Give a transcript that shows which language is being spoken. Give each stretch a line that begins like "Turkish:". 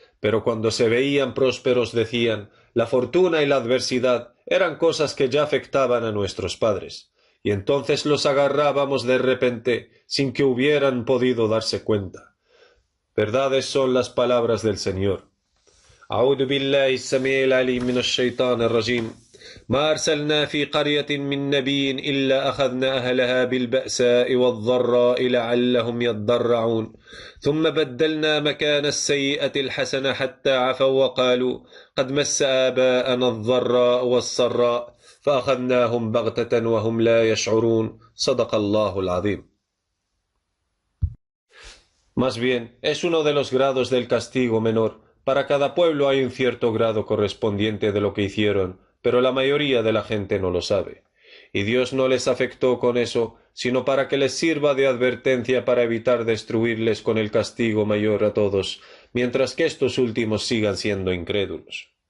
Spanish: Pero cuando se veían prósperos decían, la fortuna y la adversidad eran cosas que ya afectaban a nuestros padres, y entonces los agarrábamos de repente sin que hubieran podido darse cuenta. Verdades son las palabras del Señor.
Arabic: أعوذ بالله السميع العليم من الشيطان الرجيم ما أرسلنا في قرية من نبي إلا أخذنا أهلها بالبأساء والضراء لعلهم يضرعون ثم بدلنا مكان السيئة الحسنة حتى عفوا وقالوا قد مس آباءنا الضراء والسراء فأخذناهم بغتة وهم لا يشعرون صدق الله العظيم.
Spanish: Más bien, es uno de los grados del castigo menor. Para cada pueblo hay un cierto grado correspondiente de lo que hicieron, pero la mayoría de la gente no lo sabe. Y Dios no les afectó con eso, sino para que les sirva de advertencia para evitar destruirles con el castigo mayor a todos, mientras que estos últimos sigan siendo incrédulos.